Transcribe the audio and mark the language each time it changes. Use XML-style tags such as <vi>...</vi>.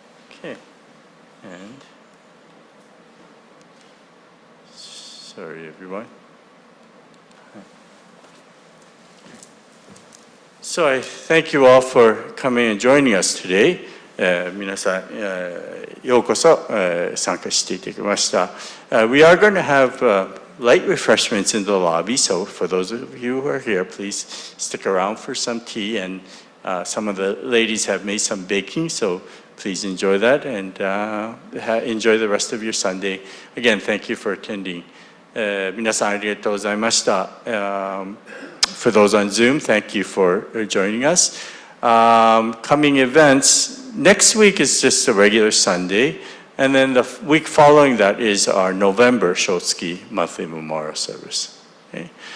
<en>Okay. And, sorry everyone. So I thank you all for coming and joining us today.</en> <ja>皆さん、ようこそ、参加していただきました。</ja> <en>We are going to have light refreshments in the lobby, so for those of you who are here, please stick around for some tea, and some of the ladies have made some baking, so please enjoy that, and enjoy the rest of your Sunday. Again, thank you for attending.</en> <ja>皆さんありがとうございました。</ja> <en>For those on Zoom, thank you for joining us. Coming events, next week is just a regular Sunday, and then the week following that is our November Shotsuki monthly memorial service. Okay?</en>